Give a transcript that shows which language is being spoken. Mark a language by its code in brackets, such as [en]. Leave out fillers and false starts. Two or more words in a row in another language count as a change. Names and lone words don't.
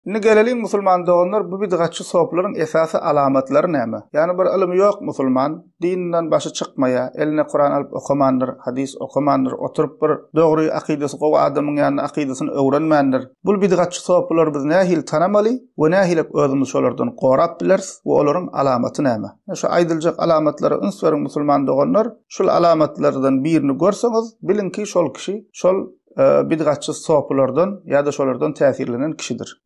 [tk] Indi gelelim musulman doğanlar bu bidgatçı sopların esası alamatları näme? Yani bir ilmi yok musulman, dininden başı çıkmaya, eline Kur'an alıp okumandır, hadis okumandır, oturup bir doğru akidesi gowy adamyň ýanyna akidesyny öwrenmändir. Bu bidgatçı soplar biz nähil tanamaly we nähil özümüz şolardan gorap bileriz we olaryň alamaty näme? Şu aýdyljak alamatlary üns beriň musulman doğanlar, şol alamatlardan birini görseňiz, bilin ki şol kişi şol bidgatçı soplardan ýa-da şolardan täsirlenen kişidir.